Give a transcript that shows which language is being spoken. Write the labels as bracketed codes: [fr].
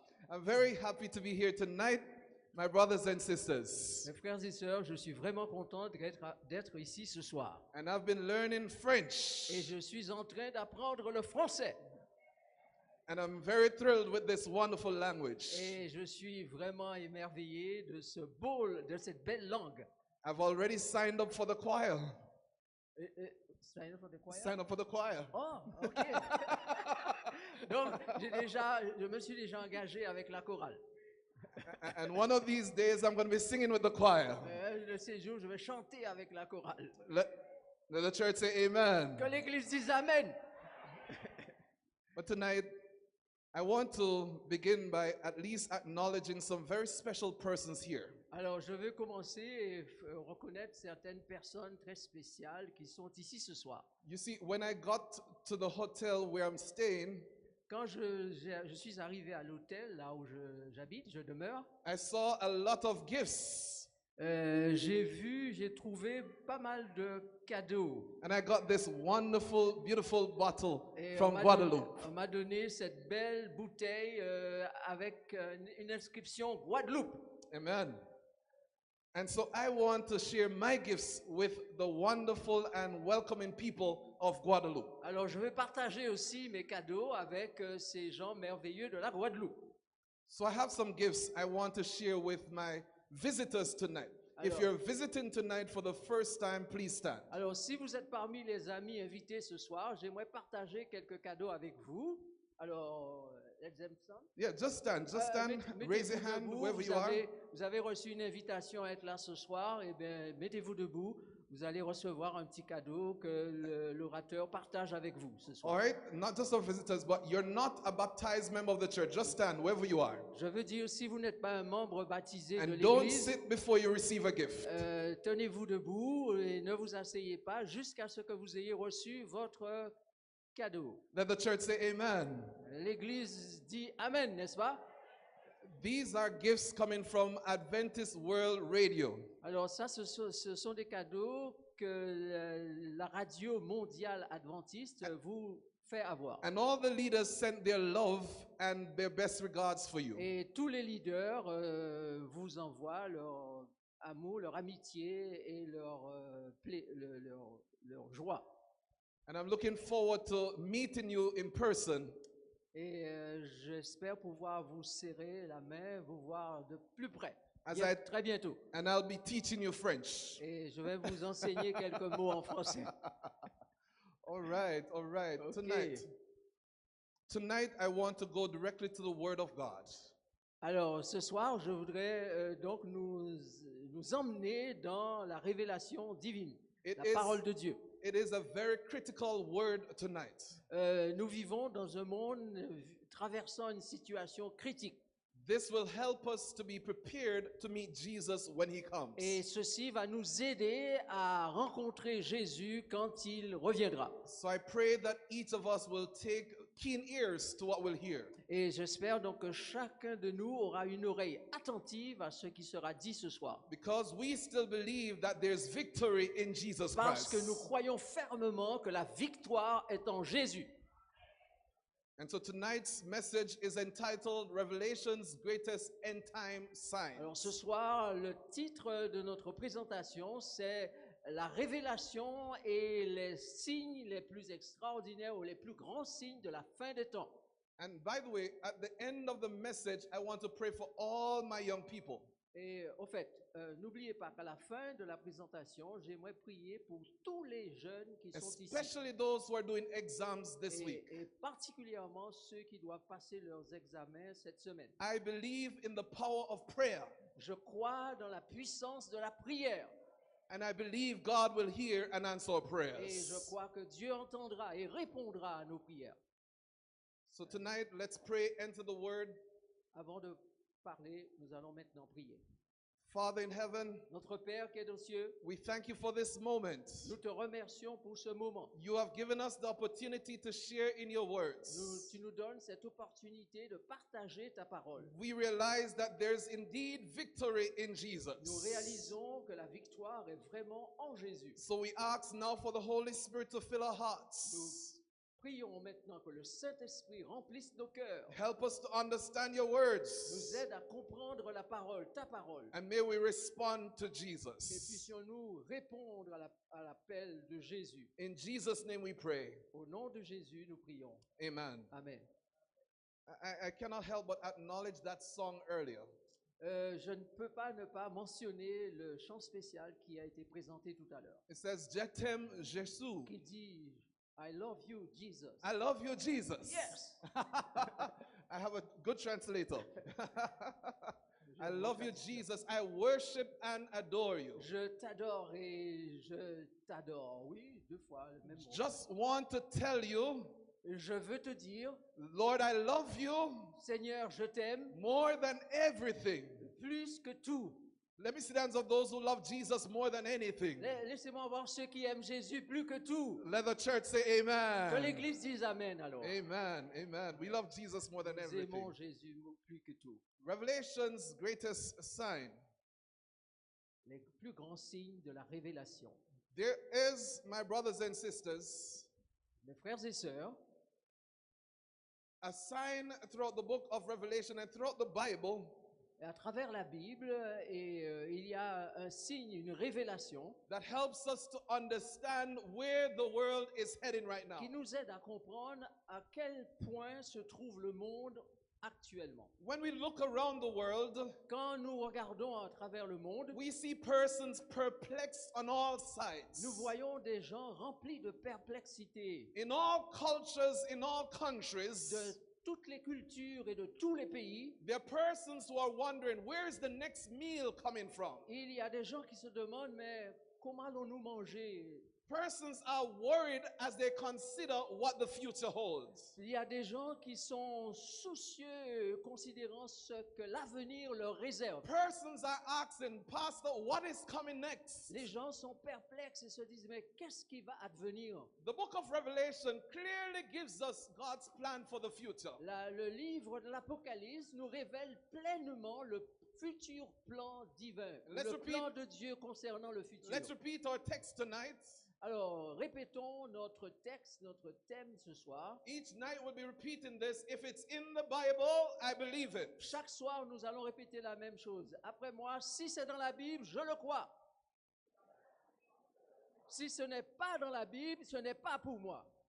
[en] I'm very happy to be here tonight, my brothers and sisters. [fr] Mes frères et sœurs, je suis vraiment content d'être ici ce soir. [en] And I've been learning French. [fr] Et je suis en train d'apprendre le français. [en] And I'm very thrilled with this wonderful language. [fr] Et je suis vraiment émerveillé de cette belle langue. [en] I've already signed up for the choir. Sign up for the choir? Sign up for the choir. Oh, ok. [fr] Donc, je me suis déjà engagé avec la chorale. [en] And one of these days, I'm going to be singing with the choir. [fr] De ces jours, je vais chanter avec la chorale. [en] Let the church say amen. [fr] Que l'Église dise Amen. [en] But tonight, I want to begin by at least acknowledging some very special persons here. [fr] Alors, je veux commencer et reconnaître certaines personnes très spéciales qui sont ici ce soir. [en] You see, when I got to the hotel where I'm staying, [fr] quand je suis arrivé à l'hôtel, là où j'habite, je demeure, [en] I saw a lot of gifts. [fr] J'ai trouvé pas mal de cadeaux. [en] And I got this wonderful, beautiful bottle [fr] Et [en] from Guadeloupe. [fr] On m'a donné cette belle bouteille avec une inscription Guadeloupe. [en] Amen. And so I want to share my gifts with the wonderful and welcoming people of Guadeloupe. [fr] Alors je vais partager aussi mes cadeaux avec ces gens merveilleux de la Guadeloupe. [en] So I have some gifts I want to share with my visitors tonight. If you're visiting tonight for the first time, please stand. [fr] Alors si vous êtes parmi les amis invités ce soir, j'aimerais partager quelques cadeaux avec vous. [en] Alors, let's them stand. Yeah, just stand. Just stand. Raise your hand wherever you are. [fr] Vous avez reçu une invitation à être là ce soir. Eh bien, mettez-vous debout. Vous allez recevoir un petit cadeau que l'orateur partage avec vous ce soir. [en] All right, not just our visitors, but you're not a baptized member of the church. Just stand wherever you are. [fr] Je veux dire, si vous n'êtes pas un membre baptisé de [en] And don't [fr] l'Église, [en] sit before you receive a gift. [fr] tenez-vous debout et ne vous asseyez pas jusqu'à ce que vous ayez reçu votre cadeau. [en] Let the church say amen. [fr] L'Église dit Amen, n'est-ce pas? [en] These are gifts coming from Adventist World Radio. [fr] Alors ça, ce sont des cadeaux que la radio mondiale adventiste vous fait avoir. [en] And all the leaders sent their love and their best regards for you. [fr] Et tous les leaders vous envoient leur amour, leur amitié et leur joie. [en] And I'm looking forward to meeting you in person. [fr] Et j'espère pouvoir vous serrer la main, vous voir de plus près. Très bientôt. [en] And I'll be teaching you French. [fr] Et je vais vous enseigner quelques mots en français. [en] All right, all right. Okay. Tonight I want to go directly to the Word of God. [fr] Alors, ce soir, je voudrais donc nous emmener dans la révélation divine, la parole de Dieu. [en] It is a very critical word tonight. [fr] Nous vivons dans un monde traversant une situation critique. [en] This will help us to be prepared to meet Jesus when he comes. [fr] Et ceci va nous aider à rencontrer Jésus quand il reviendra. [en] So I pray that each of us will take keen ears to what we'll hear. [fr] Et j'espère donc que chacun de nous aura une oreille attentive à ce qui sera dit ce soir. [en] Because we still believe that there's victory in Jesus [fr] Parce que [en] Christ. [fr] nous croyons fermement que la victoire est en Jésus. [en] And so tonight's message is entitled Revelation's Greatest End Time Signs. [fr] Alors ce soir, le titre de notre présentation, c'est la révélation et les signes les plus extraordinaires ou les plus grands signes de la fin des temps. [en] And by the way, at the end of the message, I want to pray for all my young people. [fr] Et au fait, n'oubliez pas qu'à la fin de la présentation, j'aimerais prier pour tous les jeunes qui sont ici. [en] Especially those who are doing exams this week. [fr] Et particulièrement ceux qui doivent passer leurs examens cette semaine. [en] I believe in the power of prayer. [fr] Je crois dans la puissance de la prière. [en] And I believe God will hear and answer our prayers. [fr] Et je crois que Dieu entendra et répondra à nos prières. [en] So tonight, let's pray, enter the word. [fr] Avant de parler, nous allons maintenant prier. [en] Father in heaven, [fr] Notre Père qui est aux cieux, [en] we thank you for this moment. [fr] nous te remercions pour ce moment. [en] You have given us the opportunity to share in your words. [fr] Tu nous donnes cette opportunité de partager ta parole. [en] We realize that there's indeed victory in [fr] Nous [en] Jesus. [fr] réalisons que la victoire est vraiment en Jésus. [en] So we ask now for the Holy Spirit to fill our hearts. [fr] Nous prions maintenant que le Saint-Esprit remplisse nos cœurs, [en] Help us to understand your [fr] nous [en] words. [fr] aide à comprendre la parole, ta parole, [en] And may we respond to [fr] et [en] Jesus. [fr] puissions-nous répondre à l'appel de Jésus. [en] In Jesus' name we pray. [fr] Au nom de Jésus, nous prions. [en] Amen. Amen. I cannot help but acknowledge that song earlier. [fr] Je ne peux pas ne pas mentionner le chant spécial qui a été présenté tout à l'heure, [en] It says, Jetem Jesu. [fr] qui dit [en] I love you, Jesus. I love you, Jesus. Yes. I have a good translator. I love you, Jesus. I worship and adore you. [fr] Je t'adore et je t'adore. Oui, deux fois le même mot. [en] Just want to tell you, [fr] Je veux te dire, [en] Lord, I love you [fr] Seigneur, je t'aime [en] more than everything. [fr] plus que tout. [en] Let me see the hands of those who love Jesus more than anything. [fr] Laissez-moi voir ceux qui aiment Jésus plus que tout. [en] Let the church say [fr] Que [en] amen. [fr] l'Église dise Amen alors. [en] Amen. Amen. We love Jesus more than [fr] Nous [en] everything. [fr] aimons Jésus plus que tout. [en] Revelation's greatest sign. [fr] Les plus grands signes de la révélation. [en] There is, my brothers and sisters, [fr] Mes frères et sœurs, [en] a sign throughout the book of Revelation and throughout the Bible [fr] et à travers la Bible, il y a un signe, une révélation [en] that helps us to understand where the world is heading right now. [fr] qui nous aide à comprendre à quel point se trouve le monde actuellement. [en] When we look around the world, [fr] Quand nous regardons à travers le monde, [en] we see persons perplexed on all sides. [fr] nous voyons des gens remplis de perplexité [en] In all cultures, in all countries, [fr] de toutes les cultures et de tous les pays. [en] there are persons who are wondering, where is the next meal coming from? [fr] Il y a des gens qui se demandent, mais comment allons-nous manger? [en] Persons are worried as they consider what the future holds. [fr] Il y a des gens qui sont soucieux considérant ce que l'avenir leur réserve. [en] Persons are asking, Pastor, what is coming next? [fr] Les gens sont perplexes et se disent, mais qu'est-ce qui va advenir? [en] The book of Revelation clearly gives us God's plan for the future. [fr] Le livre de l'Apocalypse nous révèle pleinement le futur plan divin, [en] Let's [fr] le [en] repeat. [fr] plan de Dieu concernant le futur. [en] Let's repeat our text tonight. [fr] Alors, répétons notre texte, notre thème ce soir. Each night we'll be repeating this. If it's in the Bible, I believe it. Chaque soir, nous allons répéter la même chose. Après moi, si c'est dans la Bible, je le crois. Si ce n'est pas dans la Bible, ce n'est pas pour moi.